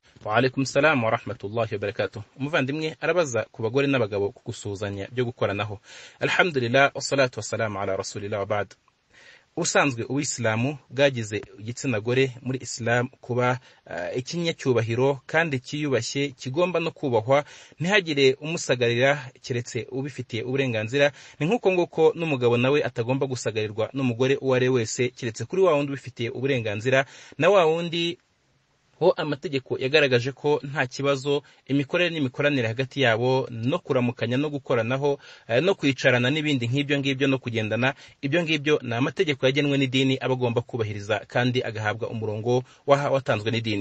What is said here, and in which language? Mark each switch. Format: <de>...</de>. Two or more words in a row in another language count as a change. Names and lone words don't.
<ar>وعليكم السلام ورحمة الله وبركاته.</ar> <rw>Umuvandimwe arabaza ku bagore n'abagabo kugusuhuzanya byo gukoranaho.</rw> <ar>الحمد لله والصلاة والسلام على رسول الله وبعد.</ar> <rw>Ubusanzwe uwisilamu bwagize igitsina gore muri Islam kuba ikinyacyubahiro kandi kiyubashye kigomba no kubahwa, ntihagire umusagarira keretse ubifitiye uburenganzira. Ni nkuko nguko n'umugabo nawe atagomba gusagarirwa n'umugore uwo ari wese keretse kuri wa wundi ubifitiye uburenganzira, na wa wundi ho amategeko yagaragaje ko nta kibazo imikorere n'imikoranire hagati yabo no kuramukanya no gukoranaho no kwicarana n'ibindi nk'ibyo ngibyo no kugendana, ibyo ngibyo na amategeko yagenwe n'idini abagomba kubahiriza kandi agahabwa umurongo watanzwe n'idini.</rw>